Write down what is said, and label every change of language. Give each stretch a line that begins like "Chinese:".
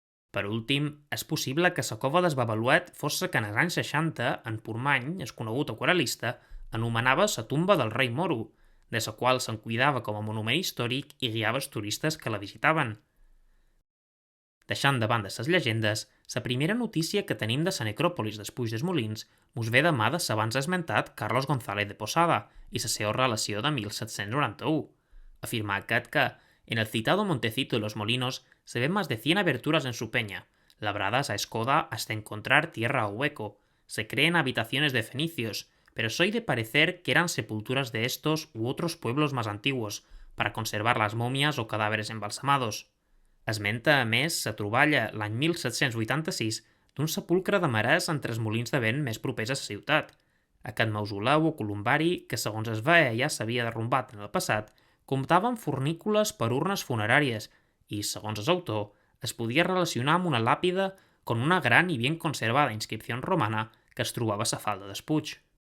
Catalan: Per últim, és possible que la cova del Babaluet fos la que en els anys 60, en Portmany, el conegut aquarel·lista, anomenava la tumba del rei Moro, de la qual se'n cuidava com a monument històric i guiava els turistes que la visitaven. Deixant de banda les llegendes, la primera notícia que tenim de la necròpolis dels Puig dels Molins mos ve de mà de l'abans esmentat Carlos González de Posada i la seva relació de 1791. Afirma aquest que,
Spanish: en el citado montecito de los molinos, se ven más de 100 aberturas en su peña, labradas a escoda hasta encontrar tierra o hueco. Se creen habitaciones de fenicios, pero soy de parecer que eran sepulturas de estos u otros pueblos más antiguos, para conservar las momias o cadáveres embalsamados.
Catalan: Esmenta, a més, la troballa l'any 1786 d'un sepulcre de marès entre els molins de vent més propers a la ciutat. Aquest mausoleu o columbari, que segons es veia ja s'havia derrumbat en el passat, comptava amb fornícules per urnes funeràries i, segons l'autor, es podia relacionar amb una làpida con una gran i ben conservada inscripció romana que es trobava a la falda del Puig.